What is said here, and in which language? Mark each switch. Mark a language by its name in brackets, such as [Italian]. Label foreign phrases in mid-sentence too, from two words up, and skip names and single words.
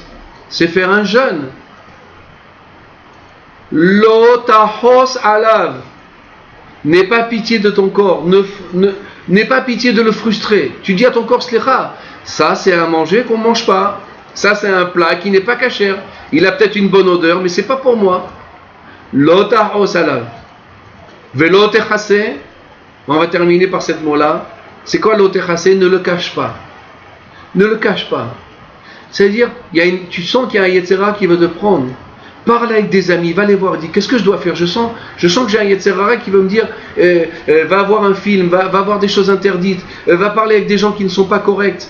[French] C'est faire un jeûne. [Hebrew] לא תחוס עליו. [French] N'aie pas pitié de ton corps. N'aie pas pitié de le frustrer. Tu dis à ton corps, slicha, ça c'est un manger qu'on ne mange pas. Ça c'est un plat qui n'est pas cachère. Il a peut-être une bonne odeur, mais c'est pas pour moi. [Hebrew] לא תחוס עליו. ולא תכסה. [French] On va terminer par cette mot-là. C'est quoi [Hebrew] לא תכסה? [French] Ne le cache pas. Ne le cache pas. C'est-à-dire, tu sens qu'il y a un [Hebrew] יצר הרע [French] qui veut te prendre. Parle avec des amis, va les voir, dis qu'est-ce que je dois faire? Je sens que j'ai un [Hebrew] יצר הרע [French] qui veut me dire va voir un film, va voir des choses interdites, va parler avec des gens qui ne sont pas corrects.